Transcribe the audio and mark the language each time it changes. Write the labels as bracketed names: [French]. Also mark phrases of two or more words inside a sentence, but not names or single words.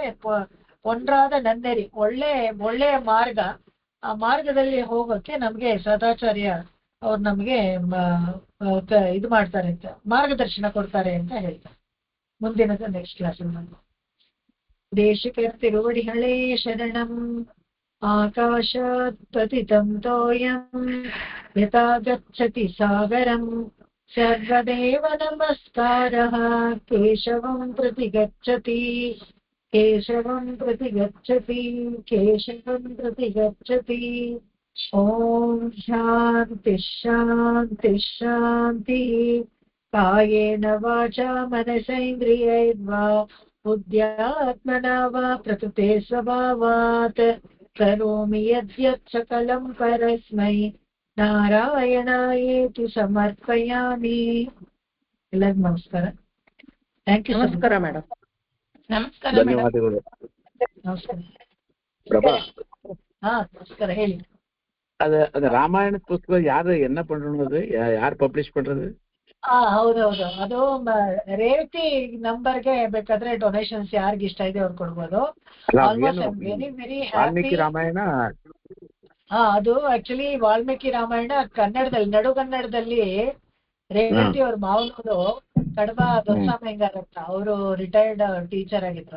[Kannada] ಪೊನ್ರಾದ ನನ್ನೇರಿ ಒಳ್ಳೆಯ ಮಾರ್ಗ. ಆ ಮಾರ್ಗದಲ್ಲಿ ಹೋಗೋಕೆ ನಮ್ಗೆ ಸದಾಚಾರ್ಯ ಅವ್ರು ನಮ್ಗೆ ಇದು ಮಾಡ್ತಾರೆ ಅಂತ, ಮಾರ್ಗದರ್ಶನ ಕೊಡ್ತಾರೆ ಅಂತ ಹೇಳ್ತಾರೆ. ಮುಂದಿನದು [English] next class. [Tamil] தேசிகர்திருவடிகளே சரணம். [Sanskrit] ಆಕಾಶಾತ್ ಪತಿತಂ ತೋಯಂ ಯಥಾ ಗಚ್ಚತಿ ಸಾಗರಂ. ಸರ್ವದೇವ ನಮಸ್ಕಾರಃ ಕೇಶವಂ ಪ್ರತಿ ಗಚ್ಚತಿ, ಕೇಶವಂ ಪ್ರತಿ ಗಚ್ಚತಿ, ಕೇಶವಂ ಪ್ರತಿ ಗಚ್ಚತಿ. ಓಂ ಶಾಂತಿ ಶಾಂತಿ ಶಾಂತಿ. ಕಾಯೇನ ವಾಚಾ ಮನಸೇಂದ್ರಿಯೈರ್ವಾ ಬುದ್ಧ್ಯಾತ್ಮನಾ ವಾ ಪ್ರಕೃತೆ ಸ್ವಭಾವಾತ್ ಕರೋಮಿ ಯದ್ಯತ್ ಸಕಲಂ ಪರಸ್ಮೈ ನಾರಾಯಣಾಯೇತಿ ಸಮರ್ಪಯಾಮಿ. [Kannada] ಎಲ್ಲರಿಗೂ ನಮಸ್ಕಾರ. [English] thank you. [Kannada] ನಮಸ್ಕಾರ ಮೇಡಮ್. ನಮಸ್ಕಾರ ಮೇಡಮ್. ಧನ್ಯವಾದಗಳು. ನಮಸ್ಕಾರ. ಪ್ರಭಾ, ಹಾ ನಮಸ್ಕಾರ, ಹೇಳಿ. [Tamil] அது ராமாயண புஸ்தகம் யாரு என்ன பண்றது, யார் பப்ளிஷ் பண்றது? [Kannada] ಹೌದೌದು, ಅದು ರೇವತಿ ನಂಬರ್ಗೆ ಬೇಕಾದ್ರೆ ಡೊನೇಷನ್ಸ್ ಯಾರಿಗೆ ಇಷ್ಟ ಇದೆ ಅವ್ರು ಕೊಡ್ಬೋದು. [English] almost very very [Kannada] ವಾಲ್ಮೀಕಿ ರಾಮಾಯಣ. ಅದು ಆಕ್ಚುಲಿ ವಾಲ್ಮೀಕಿ ರಾಮಾಯಣ ಕನ್ನಡದಲ್ಲಿ, ನಡುಗನ್ನಡದಲ್ಲಿ ರೇವತಿ ಅವ್ರ ಮಾವನವರು ಕಡಬ ದೊಡ್ಡಸ್ವಾಮಿಂಗಾರ ಅಂತ, ಅವರು [English] retired teacher [Kannada] ಆಗಿದ್ರು.